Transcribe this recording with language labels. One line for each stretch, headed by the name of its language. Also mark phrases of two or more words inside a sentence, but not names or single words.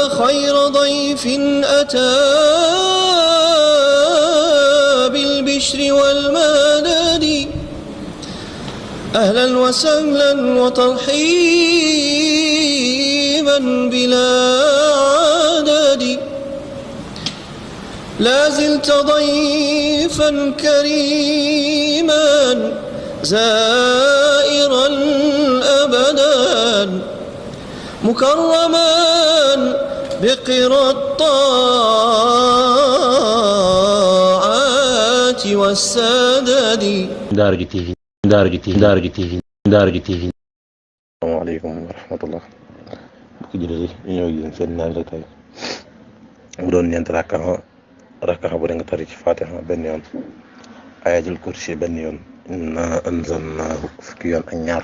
Arabic: غير ضيف أتى بالبشر والمدد أهلا وسهلا وترحيبا بلا عدد لا زلت ضيفا كريما زائرا أبدا مكرما بقرى الطاعات والسدد.
Wolof: Daara J TV.
Arabic: السلام عليكم ورحمة الله.
Wolof: mbokki jullit yi ñëw yéen seen naan rek tey mu doon ñeent rakka bu da nga tari ci Fatiha benn yoon,
Arabic: آية الكرسي
Wolof: benn yoon,
Arabic: إنا أنزلناه
Wolof: fukki yoon ak ñaar.